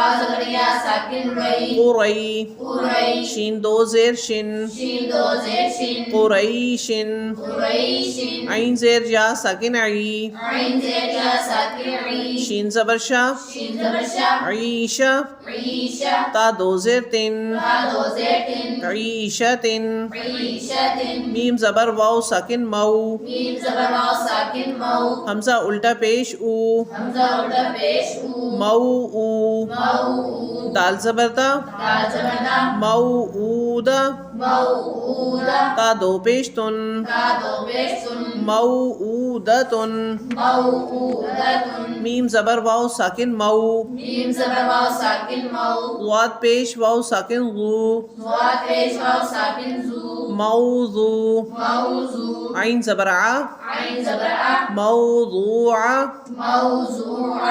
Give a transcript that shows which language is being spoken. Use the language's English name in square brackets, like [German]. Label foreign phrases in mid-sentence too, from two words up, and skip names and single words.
[Urdu] قری شین دو زیر شن قریشن عین زیر یا ساکن عی شین زبر شا عیشہ تا دو زیر تن عیشتن میم زبر واو ساکن مو میم زبر واو ساکن مو، حمزہ الٹا پیش او، حمزہ الٹا پیش او، مو او، مو، دال زبر دا، دال زبر دا، موعودہ، موعودہ، تا دو پیش تن، تا دو پیش تن، موعودتن، موعودتن، میم زبر واو ساکن مو، میم زبر واو ساکن مو، ضاد پیش واو ساکن ضو، ضاد پیش واو ساکن زو، موضوع، موضوع، عین زبر ع، عین زبر ع، موضوعہ، موضوعہ،